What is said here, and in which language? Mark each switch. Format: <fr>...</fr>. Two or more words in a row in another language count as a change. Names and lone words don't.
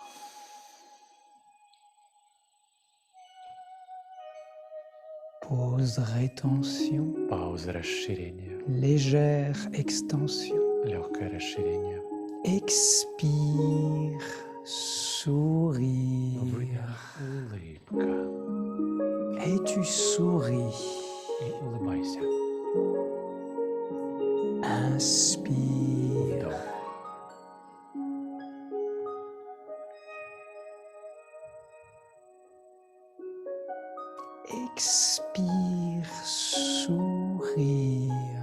<fr>Pause, rétention.</fr> <ru>Пауза, расширение.</ru> <fr>Légère extension.</fr> <ru>Легкое расширение.</ru> <fr>Expire. Sourire.</fr> <ru>Выдох, улыбка.</ru> <fr>Et tu souris.</fr> <ru>И улыбайся.</ru> <fr>Inspire.</fr> <ru>Вдох.</ru> <fr>Expire. Sourire.</fr>